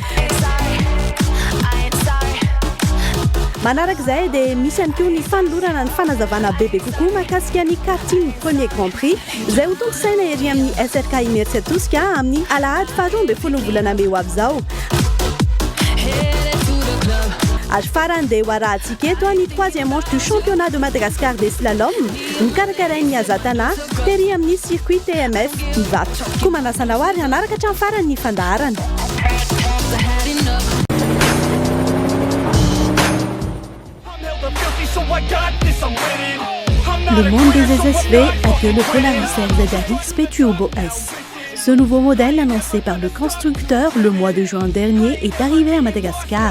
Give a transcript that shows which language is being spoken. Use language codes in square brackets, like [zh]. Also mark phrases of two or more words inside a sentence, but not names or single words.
[mg] Manarak'izay dia misy ihany koa ny fanolorana ny fanazavana bebe kokoa mahakasika ny Karting Premier Grand Prix izay ho tontosaina ery amin'ny SRK Immersia Tosika amin'ny alahady faharoa ambin'ny folo volana May ho avy izao. Ary farany dia ho arahantsika eto ny [fr] 3e manche du championnat de Madagascar des slaloms [mg] nikarakarain'ny Azatana tery amin'ny circuit TMF Ivato. Koa manasana ho ary anaraka hatramin'ny farany ny fandaharana. [fr] Le monde des SSV accueille le Polaris RZR XP Turbo S. Ce nouveau modèle annoncé par le constructeur le mois de juin dernier est arrivé à Madagascar.